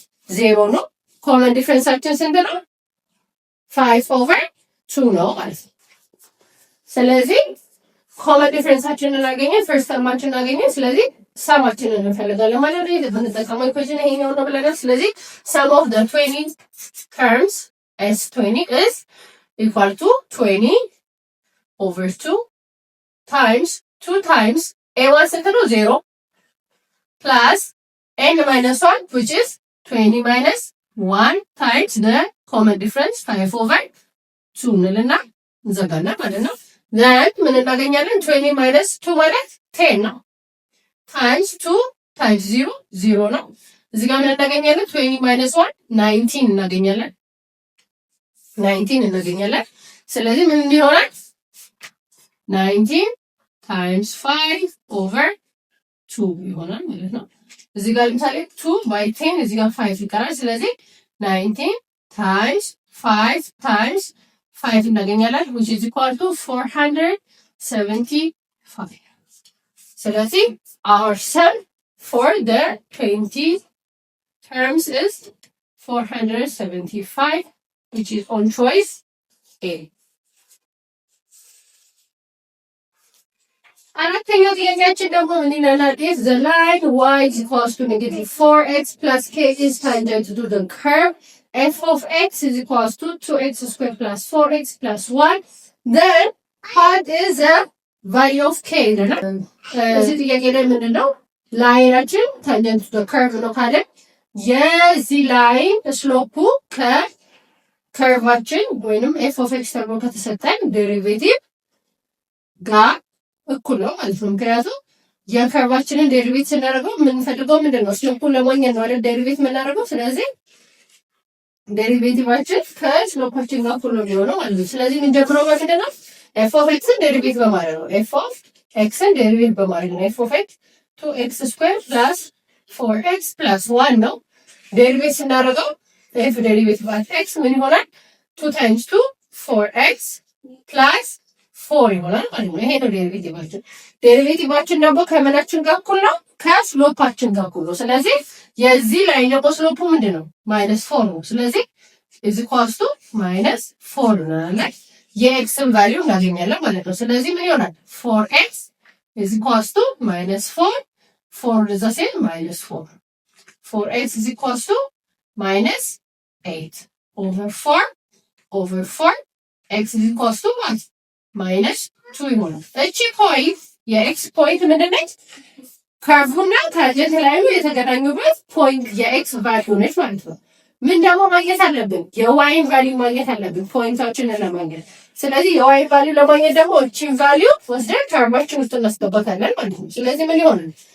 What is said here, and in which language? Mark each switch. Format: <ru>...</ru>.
<am>0 ነው። ኮመን ዲፍረንሳችን ስንት ነው? 5 over 2 ነው ማለት ነው። ስለዚህ ኮመን ዲፍረንሳችንን አገኘን፣ ፈርስት ተርማችንን አገኘን። ስለዚህ ሰማችንን እንፈልጋለን ማለት ነው። የምንጠቀመው ኢኩዌሽን ይሄኛው ነው ብለናል። ስለዚህ</am> <en>sum of the 20 terms S20 is equal to 20 over 2 times 2 times a1</en> <am>ስንት ነው?</am> <en>0 plus n minus 1 which is 20 minus 1 times the common difference 5 over 2</en> <am>እንልና እንዘጋለን ማለት ነው።</am> <en>then</en> <am>ምን እናገኛለን?</am> <en>20 minus 2 ማለት 10 ነው times 2</en> <am>ታይምስ 0 0 ነው። እዚህ ጋር ምን እናገኛለን? 20 ማይነስ 1 19 እናገኛለን። 19 እናገኛለን። ስለዚህ ምን ይሆናል? 19 ታይምስ 5 ኦቨር 2 ይሆናል ማለት ነው። እዚህ ጋር ለምሳሌ 2 ባይ 10 እዚህ ጋር 5 ይቀራል። ስለዚህ 19 ታይምስ 5 ታይምስ 5 እናገኛለን</am> <en>which is equal to 475. ስለዚህ our sum for the 20 terms is 475 which is on choice A.</en> <am>አራተኛው ጥያቄያችን ደግሞ ምን ይላል?</am> <en>if the line y is equals to negative 4x plus k is tangent to the curve f of x is equals to 2x squared plus 4x plus 1 then what is the value of k?</en> <am>እዚህ ጥያቄ ላይ ምንድን ነው ላይናችን</am> <en>tangent to the curve</en> <am>ነው ካለ የዚህ ላይን ስሎፑ ከከርቫችን ወይንም f of x ተብሎ ከተሰጠን ዴሪቬቲቭ ጋር እኩል ነው ማለት ነው። ምክንያቱም የከርቫችንን ዴሪቬት ስናደርገው የምንፈልገው ምንድን ነው? ስሎፑን ለማግኘት ነው አይደል ዴሪቬት የምናደርገው። ስለዚህ ዴሪቬቲቫችን ከስሎፓችን ጋር እኩል ነው የሚሆነው ማለት ነው። ስለዚህ የምንጀምረው በምንድን ነው? ኤፍ ኦፍ ኤክስን ዴሪቬት በማድረግ ነው። ኤፍ ኦፍ ኤክስን ዴሪቬት በማድረግ ነው። ኤፍ ኦፍ ኤክስ 2x ስኩዌር ፕላስ 4x ፕላስ 1 ነው። ዴሪቬት ስናደርገው ኤፍ ዴሪቬቲቭ አት ኤክስ ምን ይሆናል? 2 ታይምስ 2 4x ፕላስ 4 ይሆናል ማለት ነው። ይሄ ነው ዴሪቬቲቫችን። ዴሪቬቲቫችን ደግሞ ከምናችን ጋር እኩል ነው? ከስሎፓችን ጋር እኩል ነው። ስለዚህ የዚህ ላይ ደግሞ ስሎፑ ምንድን ነው? -4 ነው። ስለዚህ እዚህ ኳስቱ -4 እንላለን። የኤክስን ቫልዩ እናገኛለን ማለት ነው። ስለዚህ ምን ይሆናል?</am> <en>4x</en> <am>እዚህ ኳስቱ</am> <en>-4 4 is the same -4 4x is equals to -8 over 4 x is equals to what?</en> <am>-2 ይሆናል። እቺ ፖይንት የኤክስ ፖይንት ምንድን ነች? ከርቭና ታንጀንት ላይኑ የተገናኙበት ፖይንት የኤክስ ቫልዩ ነች ማለት ነው። ምን ደግሞ ማግኘት አለብን? የዋይን ቫልዩ ማግኘት አለብን ፖይንታችንን ለማግኘት። ስለዚህ የዋይን ቫልዩ ለማግኘት ደግሞ እቺን ቫልዩ ወስደን ከርቫችን ውስጥ እናስገባታለን ማለት ነው። ስለዚህ ምን ይሆናል?</am>